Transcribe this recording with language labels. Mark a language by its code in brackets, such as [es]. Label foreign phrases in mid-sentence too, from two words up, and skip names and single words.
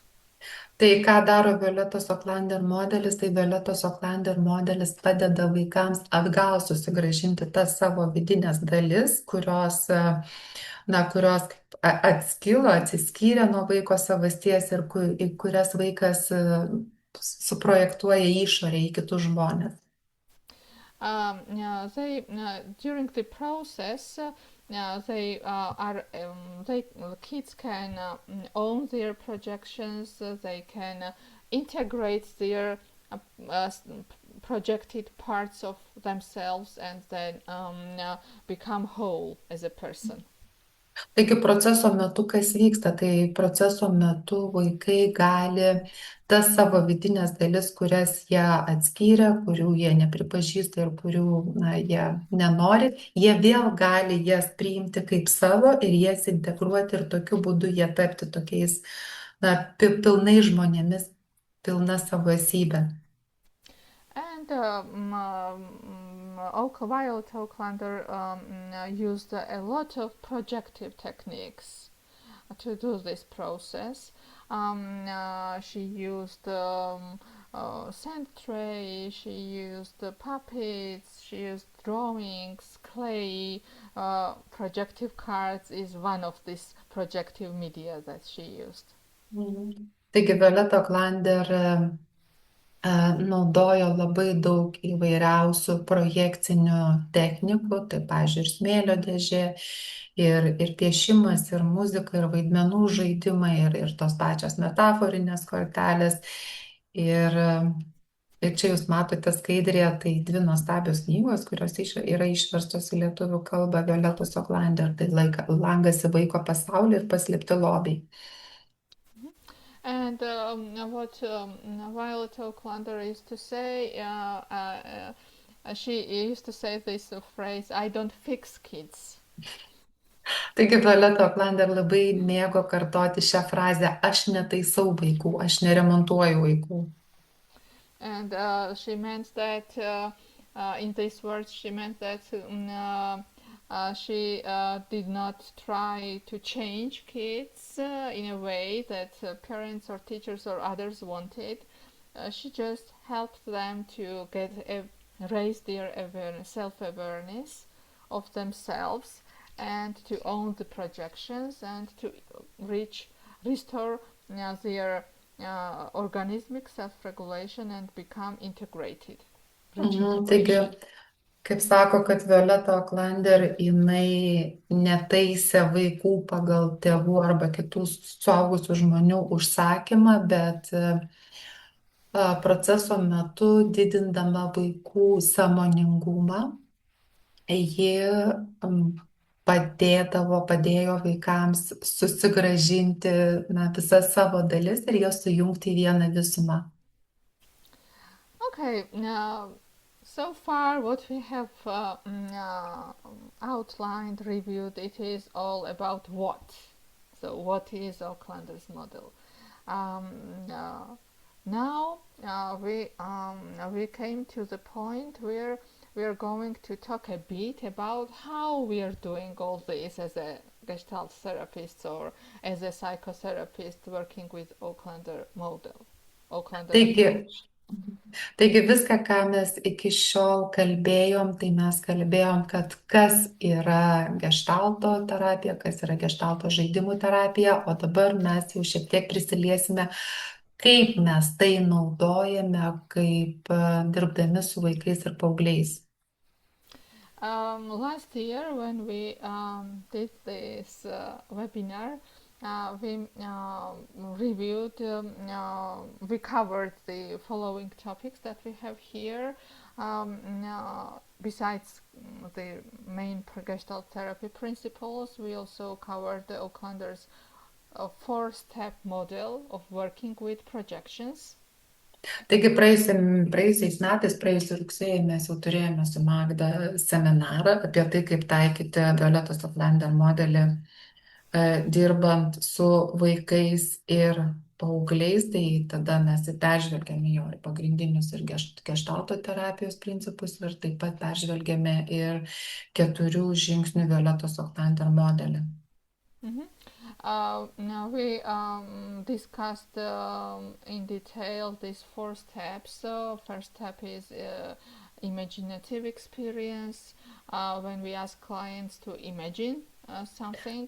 [lt] Tai ką daro Violetos Aucklander modelis, tai Violetos Aucklander modelis padeda vaikams atgal susigrąžinti tas savo vidinės dalis, kurios atskilo, atsiskyrė nuo vaiko savasties ir į kurias vaikas suprojektuoja į išorę, į kitus žmonės. [en] During the process, kids can own their projections. They can integrate their projected parts of themselves and then become whole as a person. [lt] Taigi proceso metu kas vyksta, tai proceso metu vaikai gali tas savo vidinės dalis, kurias jie atskyrė, kurių jie nepripažįsta ir kurių jie nenori, jie vėl gali jas priimti kaip savo ir jas integruoti ir tokiu būdu jie tapti tokiais pilnai žmonėmis, pilna savo esybė. [en] And Violet Aucklander used a lot of projective techniques to do this process. She used sand tray, she used puppets, she used drawings, clay. Projective cards is one of these projective media that she used. [lt] Taigi Violeta Aucklander naudojo labai daug įvairiausių projekcinių technikų, tai, pavyzdžiui, ir smėlio dėžė, ir piešimas, ir muzika, ir vaidmenų žaidimai, ir tos pačios metaforinės kortelės. Ir čia jūs matote skaidrėje, tai dvi nuostabios knygos, kurios yra išverstos į lietuvių kalbą, Violetos Aucklander, tai Langas į vaiko pasaulį ir Paslėpti lobiai. [en] And what Violet Aucklander used to say, she used to say this phrase, I don't fix kids. [lt] Taigi Violeta Aucklander labai mėgo kartoti šią frazę, aš netaisau vaikų, aš neremontuoju vaikų. [en] And she meant that, in these words, she meant that she did not try to change kids in a way that parents or teachers or others wanted. She just helped them to get raise their awareness, self-awareness of themselves, and to own the projections and to restore their organismic self-regulation and become integrated, reach [lt] Taigi, [en] integration. [lt] kaip sako, kad Violeta Oklander, jinai netaisė vaikų pagal tėvų arba kitų suaugusių žmonių užsakymą, bet proceso metu didindama vaikų sąmoningumą, ji padėjo vaikams susigrąžinti visas savo dalis ir jas sujungti į vieną visumą. [en] Okay, now so far what we have outlined, reviewed, it is all about what. So what is Oaklander's model? Now we came to the point where we are going to talk a bit about how we are doing all this as a Gestalt therapist or as a psychotherapist working with Oaklander model, Oaklander [lt] Taigi, [en] approach. [lt] taigi viską, ką mes iki šiol kalbėjom, tai mes kalbėjom, kad kas yra geštalto terapija, kas yra geštalto žaidimų terapija, o dabar mes jau šiek tiek prisiliesime, kaip mes tai naudojame, kaip dirbdami su vaikais ir paaugliais. [en] Last year, when we did this webinar, we reviewed, we covered the following topics that we have here. Besides the main Gestalt therapy principles, we also covered the Oaklander's four-step model of working with projections. [lt] Taigi praėjusiais metais, praėjusį rugsėjį mes jau turėjome su Magda seminarą apie tai, kaip taikyti Violetos Oklander modelį dirbant su vaikais ir paaugliais, tai tada mes peržvelgėme jo ir pagrindinius ir geštalto terapijos principus ir taip pat peržvelgėme ir 4 žingsnių Violetos Oklander modelį. [en] Now we discussed in detail these four steps. First step is imaginative experience, when we ask clients to imagine something.